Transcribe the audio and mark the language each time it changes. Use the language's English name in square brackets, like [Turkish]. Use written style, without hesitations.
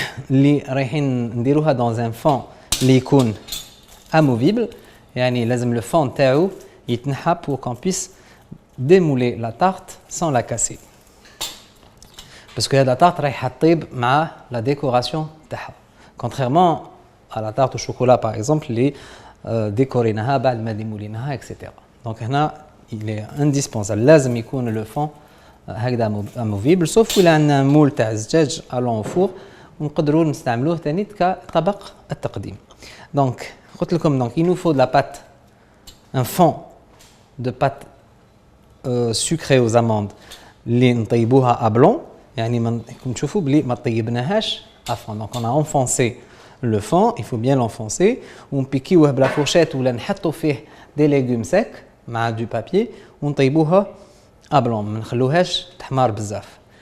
[French] Les [Arabic] نديروها [French] dans un fond [Arabic] اللي يكون [French] amovible, [Arabic] يعني لازم [French] le fond [Arabic] تاعو يتنحى [French] pour qu'on puisse démouler la tarte sans la casser. Parce que la tarte [Arabic] رايحة تطيب مع [French] la décoration [Arabic] تاعها. [French] Contrairement à la tarte au chocolat par exemple [Arabic] اللي [French] décorيناها [Arabic] بعد ما [French] démoulيناها etc. Donc [Arabic] هنا [French] il est indispensable [Arabic] لازم يكون [French] le fond [Arabic] هكذا [French] amovible sauf [Arabic] إلا عندنا مول تاع الزجاج [French] allant au four [Arabic] ونقدروا نستعملوه ثاني كطبق التقديم. [French] Donc [Arabic] قلت لكم [French] donc il nous faut de la pâte, un fond de pâte sucrée aux amandes [Arabic] اللي نطيبوها [French] à blanc [Arabic] يعني كم تشوفوا بلي ما طيبناهاش [French] à fond. Donc on a enfoncé le fond, il faut bien l'enfoncer [Arabic] ونبيكيوه بلا فورشيت ولا نحطوا فيه [French] des légumes secs [Arabic] مع [French] du papier [Arabic] ونطيبوها [French] à blanc [Arabic] ما نخلوهاش تحمار بزاف.